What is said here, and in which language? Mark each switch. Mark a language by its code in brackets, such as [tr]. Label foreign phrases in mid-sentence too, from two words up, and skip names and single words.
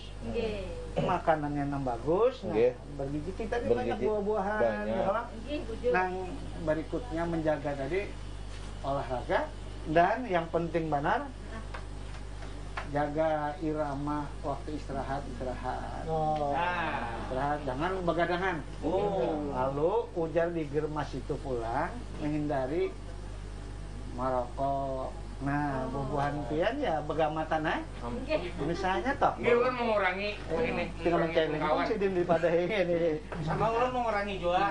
[id] Makanannya yang bagus, bergizi kita ini banyak buah-buahan. Nah, berikutnya menjaga tadi olahraga dan yang penting benar jaga irama waktu istirahat. Istirahat, jangan begadangan. [bjn] Lalu ujar di germas itu pulang menghindari merokok. Nah, bubuhan pian ya begamatan misalnya toh. [id] Dia kan mengurangi ini. [bjn] Tinggal menceleng sih daripada ini. Sama ulun mengurangi juga.